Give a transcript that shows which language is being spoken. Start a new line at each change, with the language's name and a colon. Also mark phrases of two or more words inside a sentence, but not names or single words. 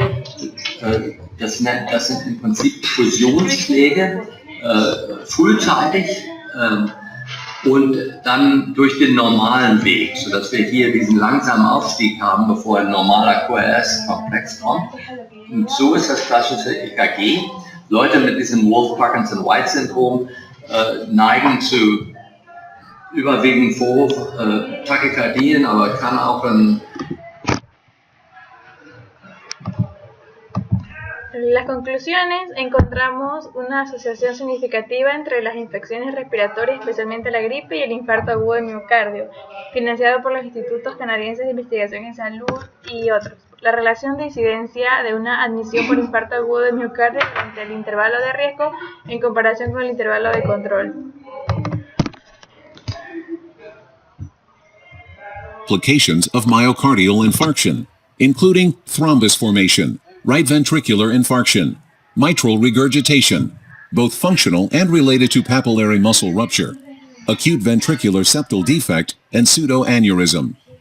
German: Das sind im Prinzip Fusionsschläge, frühzeitig und dann durch den normalen Weg, sodass wir hier diesen langsamen Aufstieg haben, bevor ein normaler QRS-Komplex kommt. Und so ist das klassische EKG. Leute mit diesem Wolff-Parkinson-White-Syndrom neigen zu überwiegend Tachykardien, aber kann auch ein...
Spanish: En las conclusiones encontramos una asociación significativa entre las infecciones respiratorias, especialmente la gripe y el infarto agudo de miocardio, financiado por los institutos canadienses de investigación en salud y otros. La relación de incidencia de una admisión por infarto agudo de miocardio frente al intervalo de riesgo en comparación con el intervalo de control.
English: Complications of myocardial infarction, including thrombus formation, right ventricular infarction, mitral regurgitation, both functional and related to papillary muscle rupture, acute ventricular septal defect, and pseudoaneurysm.